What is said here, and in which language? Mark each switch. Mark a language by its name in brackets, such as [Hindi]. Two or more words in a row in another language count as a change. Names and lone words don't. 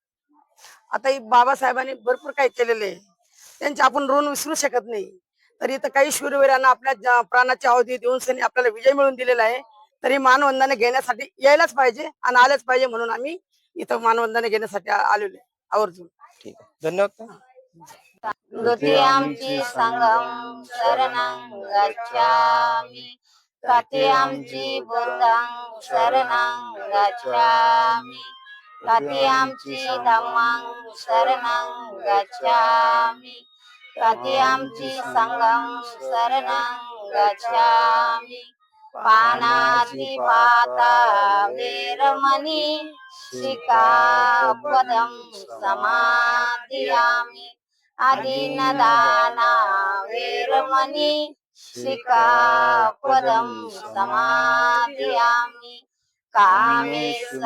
[Marathi] आता ही बाबासाहेबांनी भरपूर काही केलेले आहे, त्यांचे आपण ऋण विसरू शकत नाही. तरी इथं काही शूरवीरांना आपल्या प्राणाची आहुती देऊन सनी आपल्याला विजय मिळवून दिलेला आहे, तरी मानवंदना घेण्यासाठी यायलाच पाहिजे आणि आलेच पाहिजे, म्हणून आम्ही इथं मानवंदना घेण्यासाठी आलेलो आहे. आवर्जून. ठीक आहे, धन्यवाद. [Pali] द्वितीयाम्पि संघं शरणं गच्छामि तृतीयाम्पि बुद्धं शरणं गच्छामि तृतीयाम्पि धम्मं शरणं गच्छामि तृतीयाम्पि संघं शरणं गच्छामि पानातिपाता वेरमणि सिक्खापदं समादियामि अदीनदाना वेरमणि सिक्खापदं समादियामि कामेषु